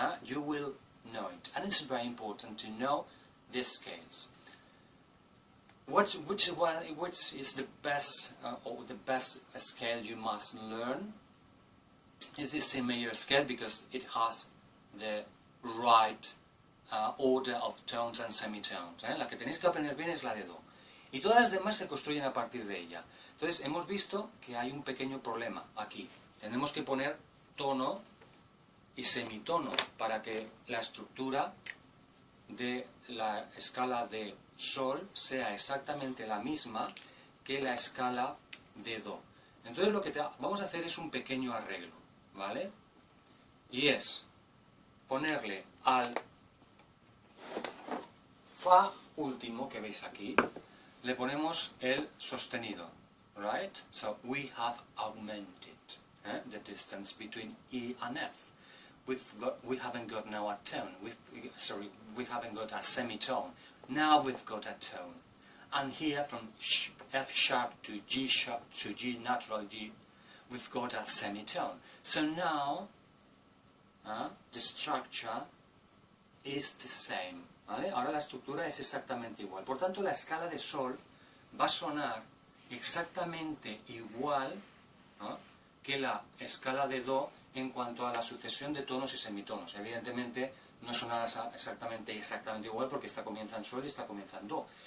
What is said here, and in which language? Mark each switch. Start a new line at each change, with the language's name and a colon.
English: You will know it, and it's very important to know these scales. Which is the best or the best scale you must learn? Is this C major scale, because it has the right order of tones and semitones.
Spanish: La que tenéis que aprender bien es la de Do. Y todas las demás se construyen a partir de ella. Entonces hemos visto que hay un pequeño problema aquí. Tenemos que poner tono y semitono para que la estructura de la escala de Sol sea exactamente la misma que la escala de Do. Entonces lo que vamos a hacer es un pequeño arreglo, ¿vale? Y es ponerle al Fa último que veis aquí, le ponemos el sostenido, right?
English: So we have augmented the distance between E and F. We haven't got now a tone. We haven't got a semitone. Now we've got a tone. And here from F sharp to G natural G, we've got a semitone. So now the structure is the same.
Spanish: ¿Vale? Ahora la estructura es exactamente igual. Por tanto, la escala de Sol va a sonar exactamente igual, ¿no?, que la escala de Do en cuanto a la sucesión de tonos y semitonos. Evidentemente no sonará exactamente igual, porque esta comienza en Sol y esta comienza en Do.